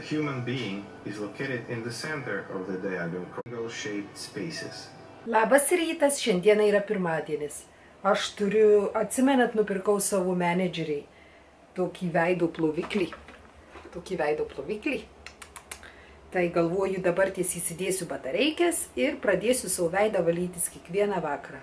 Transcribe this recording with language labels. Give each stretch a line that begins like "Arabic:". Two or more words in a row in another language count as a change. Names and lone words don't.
English: human being is located in the center of the diagonal triangle-shaped spaces.
Lithuanian: Labas rytas, šiandieną yra pirmadienis. Aš turiu, atsimenat, nupirkau savo menedžeriai tokį veido ploviklį. Tai galvoju, dabar tiesiai įsidėsiu batareikės ir pradėsiu savo veidą valytis kiekvieną vakarą.